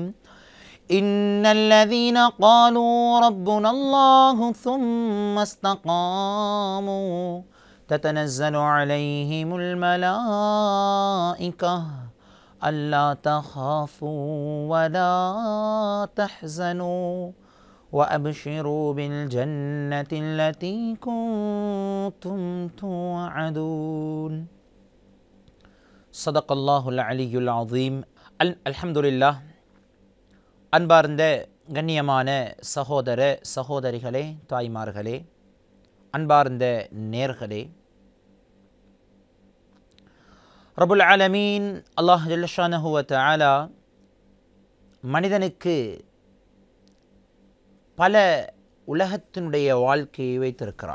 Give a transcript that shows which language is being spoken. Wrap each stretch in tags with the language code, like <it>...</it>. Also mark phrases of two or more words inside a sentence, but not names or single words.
<ar>إن الذين قالوا ربنا الله ثم استقاموا تتنزل عليهم الملائكة ألا تخافوا ولا تحزنوا وأبشروا بالجنة التي كنتم توعدون. صدق الله العلي العظيم. الحمد لله.</ar> <ta>அன்பார்ந்த கண்ணியமான சகோதர சகோதரிகளே, தாய்மார்களே, அன்பார்ந்த நேர்களே,</ta> <ar>رب العالمين الله جل شأنه وتعالى</ar> <ta>மனிதனுக்கு பல உலகத்தினுடைய வாழ்க்கையை வைத்திருக்கிறான்.</ta>